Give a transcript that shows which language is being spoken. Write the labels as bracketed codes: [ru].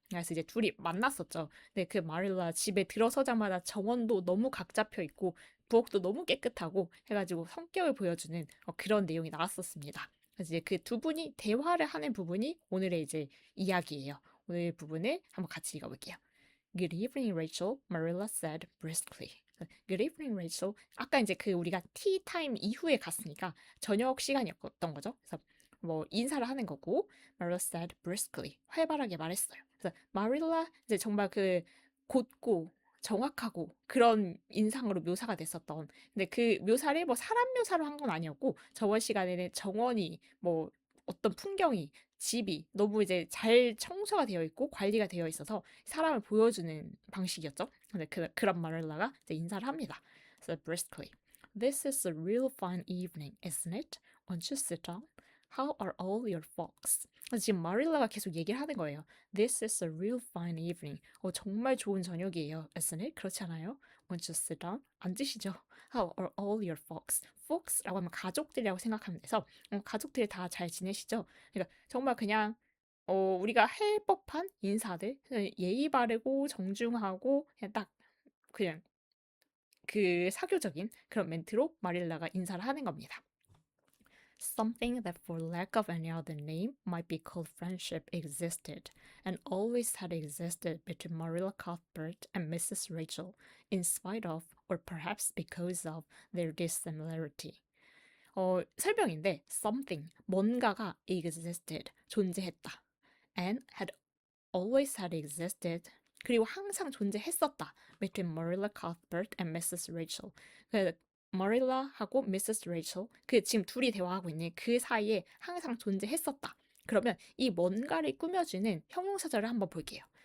[ko] 그래서 이제 둘이 만났었죠. 근데 그 마릴라 집에 들어서자마자 정원도 너무 각 잡혀 있고 부엌도 너무 깨끗하고 해가지고 성격을 보여주는 그런 내용이 나왔었습니다. 그래서 이제 그 두 분이 대화를 하는 부분이 오늘의 이제 이야기예요. 오늘 부분을 한번 같이 읽어볼게요. [en] Good evening, Rachel, Marilla said briskly. Good evening, Rachel. [ko] 아까 이제 그 우리가 tea time 이후에 갔으니까 저녁 시간이었던 거죠. 그래서 뭐 인사를 하는 거고, [en] Marilla said briskly. [ko] 활발하게 말했어요. 그래서 Marilla 이제 정말 그 곧고 정확하고 그런 인상으로 묘사가 됐었던. 근데 그 묘사를 뭐 사람 묘사로 한 건 아니었고 저번 시간에는 정원이 뭐 어떤 풍경이 집이 너무 이제 잘 청소가 되어 있고 관리가 되어 있어서 사람을 보여주는 방식이었죠. 근데 그런 마릴라가 이제 인사를 합니다. [en] So briskly, "This is a real fine evening, isn't it? Won't you sit down? How are all your folks?" [ko] 지금 마릴라가 계속 얘기를 하는 거예요. [en] This is a real fine evening. [ko] 정말 좋은 저녁이에요. [en] Isn't it? [ko] 그렇지 않아요? [en] Won't you sit down? [ko] 앉으시죠. [en] How are all your folks? [ko] folks라고 하면 가족들이라고 생각하면 돼서 가족들이 다 잘 지내시죠? 그러니까 정말 그냥 우리가 할 법한 인사들 그냥 예의 바르고 정중하고 그냥 딱 그냥 그 사교적인 그런 멘트로 마릴라가 인사를 하는 겁니다. [en] Something that for lack of any other name might be called friendship existed and always had existed between Marilla Cuthbert and Mrs. Rachel in spite of or perhaps because of their dissimilarity. [ko] 설명인데 [en] something [ko] 뭔가가 [en] existed [ko] 존재했다 [en] and had always had existed [ko] 그리고 항상 존재했었다 [en] between Marilla Cuthbert and Mrs. [ko] Rachel 그 Marilla하고 Mrs. Rachel 그 지금 둘이 대화하고 있는 그 사이에 항상 존재했었다. 그러면 이 뭔가를 꾸며주는 형용사절을 한번 볼게요.